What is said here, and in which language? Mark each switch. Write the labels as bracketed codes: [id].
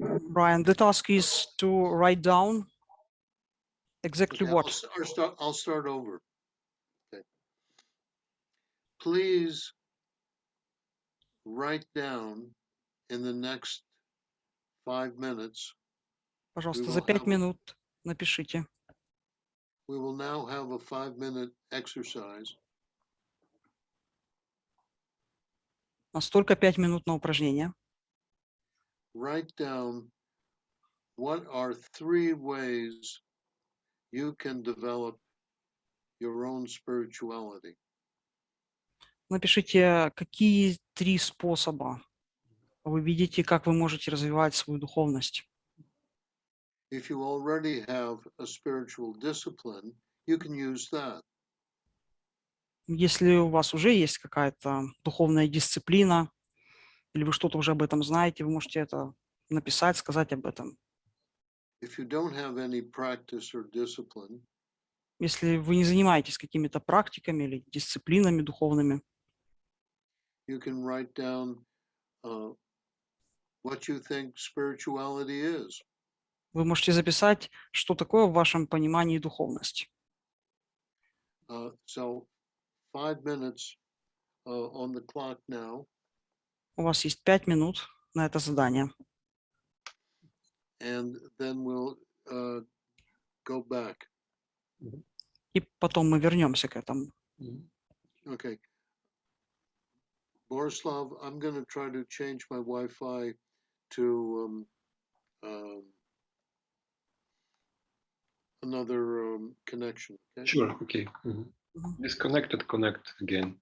[en] Brian, the task is to write down exactly Okay, what? I'll start over. Okay. Please write down in the next 5 minutes. [ru] Пожалуйста, за 5 минут напишите. [en] We will now have a 5-minute exercise. [ru] Настолько 5 минут на упражнение. [en] Write down what are 3 ways you can develop your own spirituality. [ru] Напишите, какие 3 способа вы видите, как вы можете развивать свою духовность. [en] If you already have a spiritual discipline, you can use that. [ru] Если у вас уже есть какая-то духовная дисциплина, или вы что-то уже об этом знаете, вы можете это написать, сказать об этом. [en] If you don't have any practice or discipline, [ru] Если вы не занимаетесь какими-то практиками или дисциплинами духовными, [en] you can write down what you think spirituality is. [ru] вы можете записать, что такое в вашем понимании духовность. [en] So 5 minutes on the clock now. [ru] У вас есть 5 минут на это задание. [en] And then we'll go back. [ru] И потом мы вернемся к этому. [en] Okay. Borislav, I'm going to try to change my Wi-Fi to another connection. Okay? Sure, okay. Disconnected, connect again.